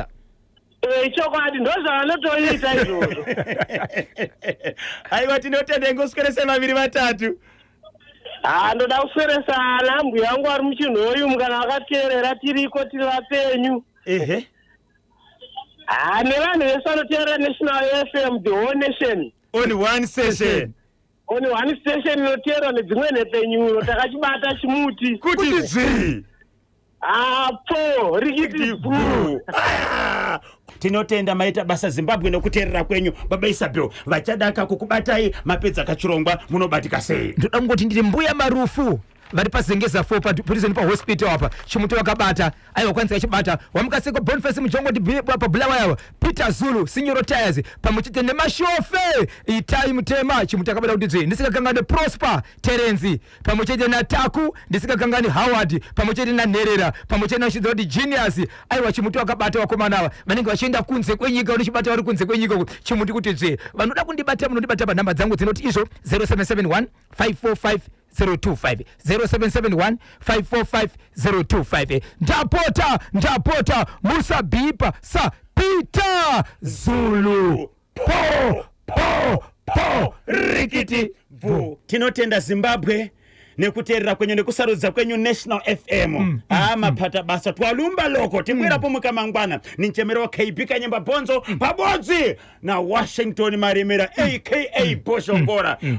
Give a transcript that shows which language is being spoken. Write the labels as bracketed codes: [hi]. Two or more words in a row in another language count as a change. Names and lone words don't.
[sn] Chokwadi ndozvavanotoita izvozvo. Aiwa, tinotenda. Ingoswedese vaviri vatatu. Ndoda kuswedesa ana mbuya wangu ari muchinhoyu kana vakateerera tiriko tiri vapenyu. Nevanhu vese vanoteerera National FM, [en] the whole nation. On one session. On one station [sn] inoteerwa nedzimwe nhepenyuro. Takachibata chimuti. Kuti zvii? Po rikiti bhuu. Tinotenda maita basa Zimbabwe nokuteerera kwenyu. Baba Isabel vachadaka kukubatai mapedza kachirongwa munobatika sei? Ndoda kungoti ndiri mbuya marufu vari pazengeza 4 paprison pahospital apa chimuti wakabata aiwa kwanza chibata wamukaseko Boniface Mujongoti pa Bulawayo Peter Zulu Signoro Tires pamuchite nemashofe itai mutema chimuti akabata kuti ndisikakangane Prosper Terenzi pamuchite na Taku ndisikakangane Howard pamuchite na Nerera pamuchite na Shizodi Genius aiwa chimuti wakabata wakomanawa vanenge vachienda kunze kwenyika unechibata vari kunze kwenyika chimuti kuti vanoda kundibata munondibata pa namba dzangu dzinoti izvo 0771 545 025 0771 545 025 ndapota Musa Bipa sa Peter Zulu po rikiti vu tinotenda Zimbabwe nekuteerera kwenyu nekusarudza kwenyu National FM. Mapata basa [ny] twalumba loko tibwera pomuka mangwana ni mchemero wa KB Kanyemba Bonzo pabodzi na Washington Maremera aka Boshongora.